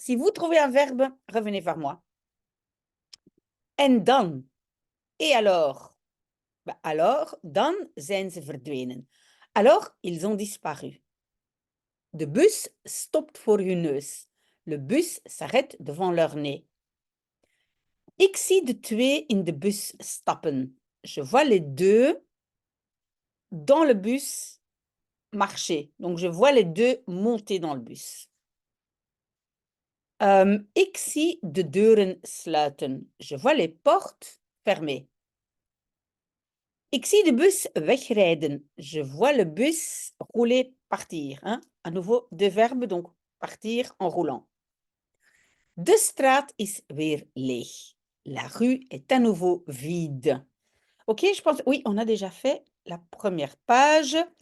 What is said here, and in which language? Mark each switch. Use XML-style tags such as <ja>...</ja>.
<fr>Si vous trouvez un verbe, revenez vers moi.</fr> <nl>En dan.</nl> <fr>Et alors? Bah alors,</fr> <nl>dan zijn ze verdwenen.</nl> <fr>Alors, ils ont disparu.</fr> <nl>De bus stopt voor hun neus.</nl> <fr>Le bus s'arrête devant leur nez.</fr> <nl>Ik zie de twee in de bus stappen.</nl> <fr>Je vois les deux dans le bus marcher. Donc, je vois les deux monter dans le bus.</fr> <nl>Ik zie de deuren sluiten.</nl> <fr>Je vois les portes fermées.</fr> <nl>Ik zie de bus wegrijden.</nl> <fr>Je vois le bus rouler, partir. Hein? À nouveau, deux verbes, donc partir en roulant.</fr> <nl>De straat is weer leeg.</nl> <fr>La rue est à nouveau vide. Ok, je pense, oui, on a déjà fait la première page.</fr>